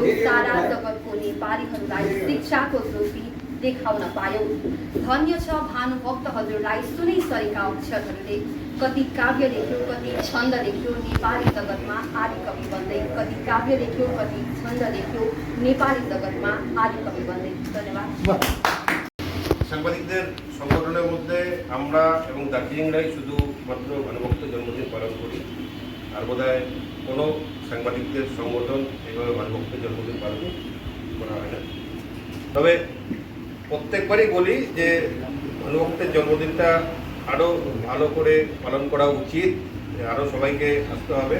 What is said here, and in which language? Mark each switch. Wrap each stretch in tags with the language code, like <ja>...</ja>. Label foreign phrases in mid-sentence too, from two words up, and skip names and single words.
<ne>सारा जगतको नेपालीहरूलाई शिक्षाको ज्योति देखाउन पायो। धन्य छ भानुभक्त हजुरलाई सुनै सरेका अक्षरहरूले। कति काव्य लेख्यो, कति छन्द लेख्यो, नेपाली जगतमा आदिकवि बन्दै। कति काव्य लेख्यो, कति छन्द लेख्यो, नेपाली जगतमा आदिकवि बन्दै। धन्यवाद।</ne> <bn>সাংবাদিকদের সংগঠনের মধ্যে আমরা এবং দার্জিলিংরাই শুধুমাত্র ভানুভক্ত জন্মদিন পালন করি, আর বোধহয় কোনো সাংবাদিকদের সংগঠন এইভাবে ভানুভক্ত জন্মদিন পালন করা হয় না। তবে প্রত্যেকবারই বলি যে ভানুভক্তের জন্মদিনটা আরও ভালো করে পালন করা উচিত, আরও সবাইকে আসতে হবে।</bn>